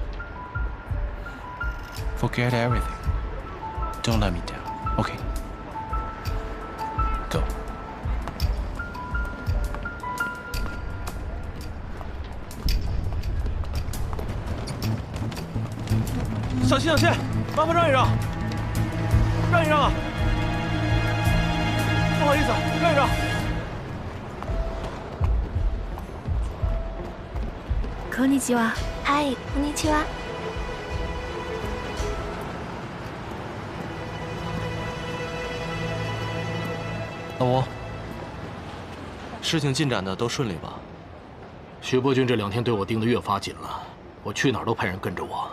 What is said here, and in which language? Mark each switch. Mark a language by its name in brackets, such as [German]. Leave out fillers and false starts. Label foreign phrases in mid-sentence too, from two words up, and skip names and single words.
[English] Forget everything. Don't let me down, okay? Go. [Chinese] 小心小心，麻烦让一让，让一让啊！不好意思，让一让。 [Japanese] こんにちは。はい、こんにちは。 [Chinese] 老吴，事情进展的都顺利吧？徐伯君这2天对我盯得越发紧了，我去哪儿都派人跟着我。